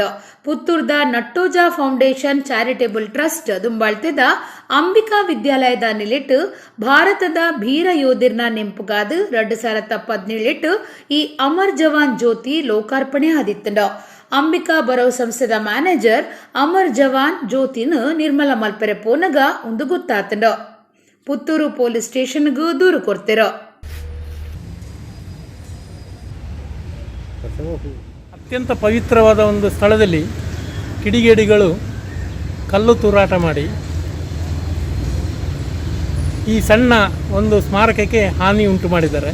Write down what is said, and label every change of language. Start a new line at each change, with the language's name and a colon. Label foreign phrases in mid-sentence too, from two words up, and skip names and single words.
Tulu: ಪುತ್ತೂರ್ದ ನಟ್ಟೋಜಾ ಫೌಂಡೇಶನ್ ಚಾರಿಟೇಬಲ್ ಟ್ರಸ್ಟ್ ದುಂಬಾಳ್ತೆದ ಅಂಬಿಕಾ ವಿದ್ಯಾಲಯದ ನಿಲೆಟ್ ಭಾರತದ ವೀರ ಯೋಧರ್ನ ನೆಂಪುಗಾದ 2017 ಈ ಅಮರ್ ಜವಾನ್ ಜ್ಯೋತಿ ಲೋಕಾರ್ಪಣೆ ಆದಿತ್ತಂಡ. ಅಂಬಿಕಾ ಬರವ್ ಸಂಸ್ಥೆದ ಮ್ಯಾನೇಜರ್ ಅಮರ್ ಜವಾನ್ ಜ್ಯೋತಿನ ನಿರ್ಮಲ ಮಲ್ಪೆರೆ ಪೋನಗ ಒಂದು ಗೊತ್ತಾತಂಡ. ಪುತ್ತೂರು
English: police stationಗೂ
Tulu: ದೂರು ಕೊಡ್ತಿರ.
Kannada: ಅತ್ಯಂತ ಪವಿತ್ರವಾದ ಒಂದು ಸ್ಥಳದಲ್ಲಿ ಕಿಡಿಗೇಡಿಗಳು ಕಲ್ಲು ತೂರಾಟ ಮಾಡಿ ಈ ಸಣ್ಣ ಒಂದು ಸ್ಮಾರಕಕ್ಕೆ ಹಾನಿ ಉಂಟು ಮಾಡಿದ್ದಾರೆ.